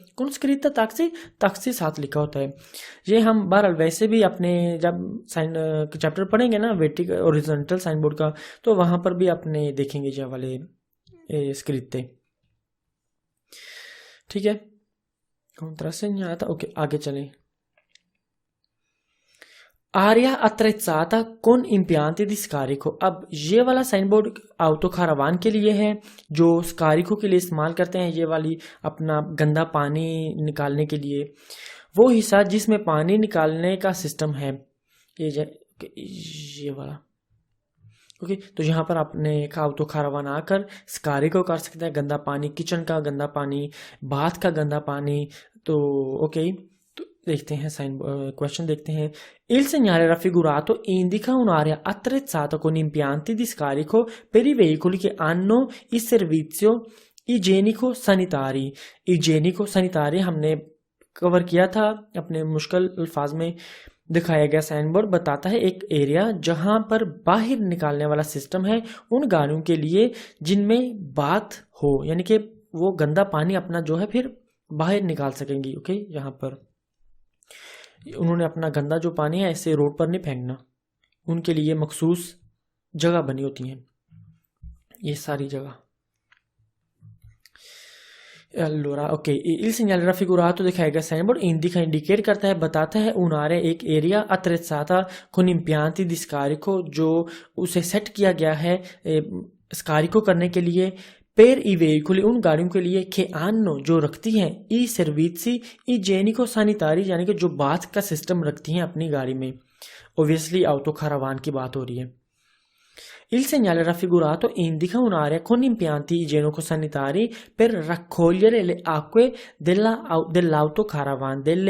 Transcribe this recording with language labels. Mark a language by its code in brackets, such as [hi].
[hi] कौन स्क्रिता ताक्सी साथ लिखा होता है। ये हम बहरहाल वैसे भी अपने जब साइन चैप्टर पढ़ेंगे ना वर्टिकल ओरिजेंटल साइन बोर्ड का, तो वहां पर भी अपने देखेंगे ये वाले स्क्रिते। ठीक है, कॉन्ट्रासेन्याता। ओके, आगे चलें। [it] आर्या अत्रेज़ाता con impianti di scarico। [hi] अब ये वाला साइन बोर्ड ऑटो कारवान के लिए है, जो स्कारिको के लिए इस्तेमाल करते हैं, ये वाली अपना गंदा पानी निकालने के लिए, वो हिस्सा जिसमें पानी निकालने का सिस्टम है, ये वाला। ओके, तो यहाँ पर आपने ऑटो कारवान आकर स्कारिको कर सकते हैं, गंदा पानी, किचन का गंदा पानी, बाथ का गंदा पानी। तो ओके, देखते हैं साइन क्वेश्चन देखते हैं। [it] Il segnale raffigurato indica un'area attrezzata con impianti di scarico per i veicoli che hanno il servizio igienico sanitari। igienico sanitari [hi] हमने कवर किया था अपने मुश्किल अल्फाज में। दिखाया गया साइन बोर्ड बताता है एक एरिया जहां पर बाहर निकालने वाला सिस्टम है उन गाड़ियों के लिए जिनमें बात हो, यानी कि वो गंदा पानी अपना जो है फिर बाहर निकाल सकेंगी। ओके, यहाँ पर उन्होंने अपना गंदा जो पानी है ऐसे रोड पर नहीं फेंकना, उनके लिए मखसूस जगह बनी होती हैं ये सारी जगह। [it] allora [hi] okay, [it] il segnale raffigurato [hi] दिखाया गया साइन बोर्ड [it] indica [hi] इंडिकेट करता है, बताता है [it] un'area [hi] एक area [it] attrezzata con impianti di scarico [hi] जो उसे सेट किया गया है स्कारिको करने के लिए, पेर ई वेहिकुली उन गाड़ियों के लिए, के आनो जो रखती हैं, ई सर्विसी इजेनिको सैनिटारी यानी कि जो बाथ का सिस्टम रखती हैं अपनी गाड़ी में। ओबियसली ऑटो कारवान की बात हो रही है। [it] Il segnale raffigurato indica un'area con impianti igienico-sanitari per raccogliere le acque dell'autocaravan।